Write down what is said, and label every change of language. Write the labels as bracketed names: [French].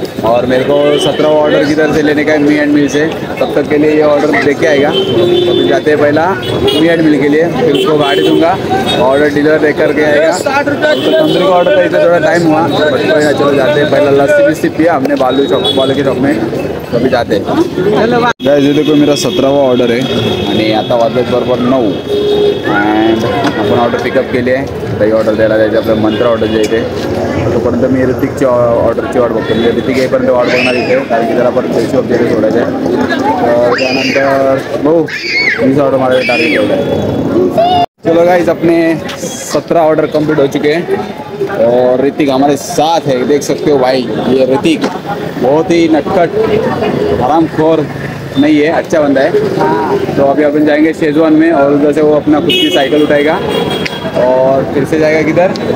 [Hindi] और मेरे को 17वां ऑर्डर किधर से लेने का है. मी एंड मिल से. तब तक के लिए ये ऑर्डर लेके आएगा. तो जाते हैं पहला मी एंड मिल के लिए. फिर उसको गाड़ी दूंगा. ऑर्डर डिलीवर दे करके आएगा. तो तंदूरी का ऑर्डर था इसलिए थोड़ा टाइम हुआ. चलो जाते हैं. पहला लस्सी पिया हमने बालू के शॉप में. तो अभी जाते गाइस. ये देखो मेरा 17वां ऑर्डर [Marathi] आहे आणि आता वाजलेत बरोबर 9. अँड आपण ऑर्डर पिकअप केली आहे. काही ऑर्डर द्यायला जायचं आपलं मंत्र ऑर्डर जे इथे. तोपर्यंत मी ऋतिकची ऑर्डरची वाट बघतो. म्हणजे ऋतिक येईपर्यंत वाट बघणार इथे. कारण की जरा परत पैसे वगैरे सोडायचे आहे. तर त्यानंतर भाऊ 20 ऑर्डर मारायचं टार्गेट ठेवलं आहे. [Hindi] चलो गाइस अपने 17 ऑर्डर कंप्लीट हो चुके हैं और ऋतिक हमारे साथ है. देख सकते हो भाई ये ऋतिक बहुत ही नटखट हरामखोर नहीं है. अच्छा बंदा है. तो अभी अपन जाएंगे शेजवान में और उधर से वो अपना खुद की साइकिल उठाएगा और फिर से जाएगा किधर